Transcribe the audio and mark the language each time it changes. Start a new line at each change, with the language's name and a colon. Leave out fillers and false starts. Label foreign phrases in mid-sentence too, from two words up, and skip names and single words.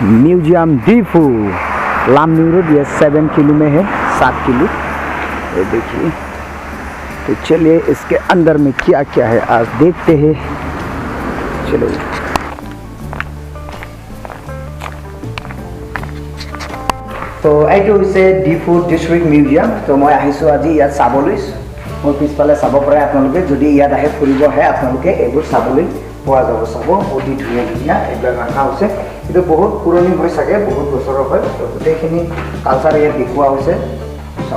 Hindi: म्यूजियम डिफू लामडिंग रोड, ये 7 किलो में है, 7 किलो। ये देखिए, तो चलिए इसके अंदर में क्या क्या है आज देखते हैं। चलो तो
Assamese: এইটো হৈছে ডিফু ডিস্ট্রিক্ট মিউজিয়াম। তো মই আহিছোঁ আজি ইয়াত চাবলৈ। মোৰ পিছফালে চাব পাৰে আপোনালোকে, যদি ইয়াত আহে ফুৰিব আহে আপোনালোকে এইবোৰ চাবলৈ পোৱা যাব। চাব অতি ধুনীয়া ধুনীয়া এইবিলাক ৰখা হৈছে। এইটো বহুত পুৰণি হৈ চাগে, বহুত বছৰৰ হয়। তো গোটেইখিনি কালচাৰ ইয়াত দেখুওৱা হৈছে, চাব।